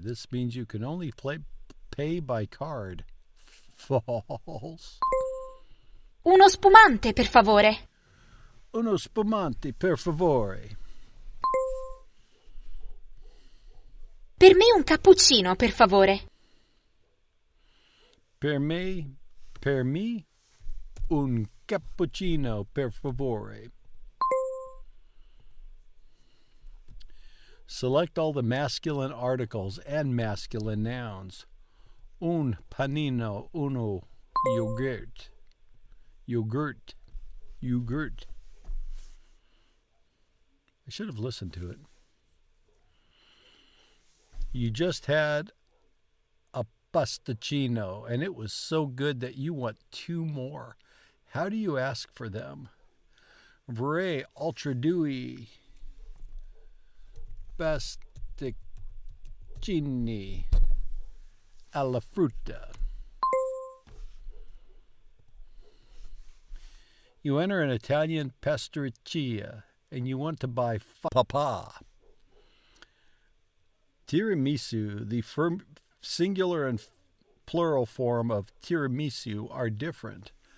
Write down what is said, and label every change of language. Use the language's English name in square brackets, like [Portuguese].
[English] This means you can only pay by card. False. [Italian] Uno spumante, per favore. Uno spumante, per favore. Per me un cappuccino, per favore. Per me, un cappuccino, per favore. [English] Select all the masculine articles and masculine nouns. [Italian] Un panino, uno yogurt. Yogurt. Yogurt. [English] I should have listened to it. You just had a pasticcino, and it was so good that you want 2 more. How do you ask for them? [Italian] Vorrei ultra due pasticcini alla frutta. [English] You enter an Italian pasticceria and you want to buy papa. Tiramisu, the singular and plural form of tiramisu, are different.